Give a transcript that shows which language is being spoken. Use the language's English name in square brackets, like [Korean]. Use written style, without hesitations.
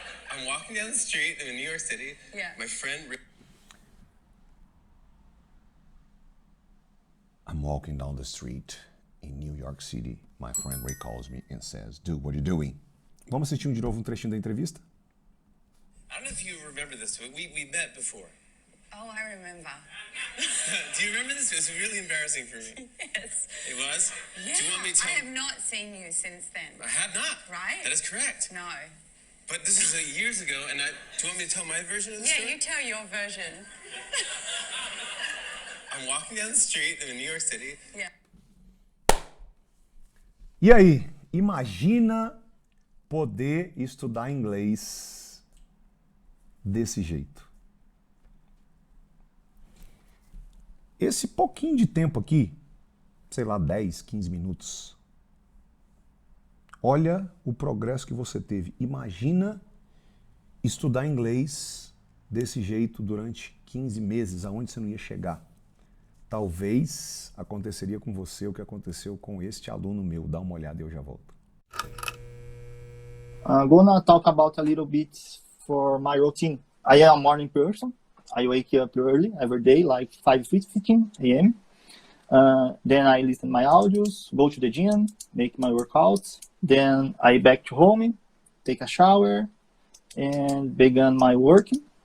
[English] I'm walking down the street in New York City. Yeah. My friend. I'm walking down the street in New York City. My friend Ray calls me and says, "Dude, what are you doing?" [Portuguese] Vamos assistir de novo trechinho da entrevista? [English] I don't know if you remember this, but we met before. Oh, I remember. Do you remember this? It was really embarrassing for me. Yes. It was? Yeah. Do you want me to I tell? have not seen you since then. I have not. Right? That is correct. No. But this is years ago, and do you want me to tell my version of the Yeah, story? you tell your version. I'm walking down the street in New York City. Yeah. [Portuguese] E aí, imagina poder estudar inglês desse jeito. Esse pouquinho de tempo aqui, sei lá, 10, 15 minutos, olha o progresso que você teve. Imagina estudar inglês desse jeito durante 15 meses, aonde você não ia chegar. Talvez aconteceria com você o que aconteceu com este aluno meu. Dá uma olhada e eu já volto. [English] I'm gonna talk about a little bit for my routine. I am a morning person. I wake up early every day, like 5:15 a.m. Then I listen my audios, go to the gym, make my workouts. Then I back to home, take a shower, and begin my working.